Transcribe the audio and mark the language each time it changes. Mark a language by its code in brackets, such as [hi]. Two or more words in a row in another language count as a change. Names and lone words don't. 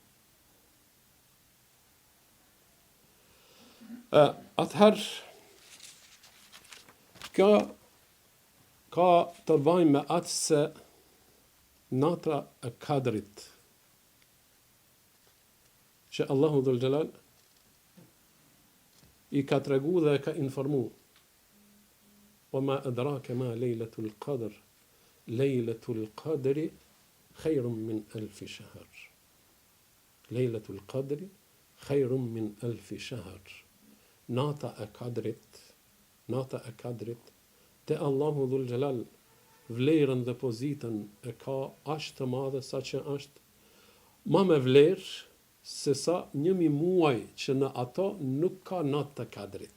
[sq] Atëherë kjo ka të bëjë me atë se nata e kadrit që Allahu dhul Jalal i ka tregu dhe ka informu. [ar] وما أدراك ما ليلة القدر ليلة القدر خير من 1000 شهر ليلة القدر خير من 1000 شهر [sq] nata e kadrit te Allahu dhul Jalal vlerën dhe pozitën e ka aq të madhe sa që është ma me vlerë se sa 1000 muaj që në ato nuk ka natë të kadrit.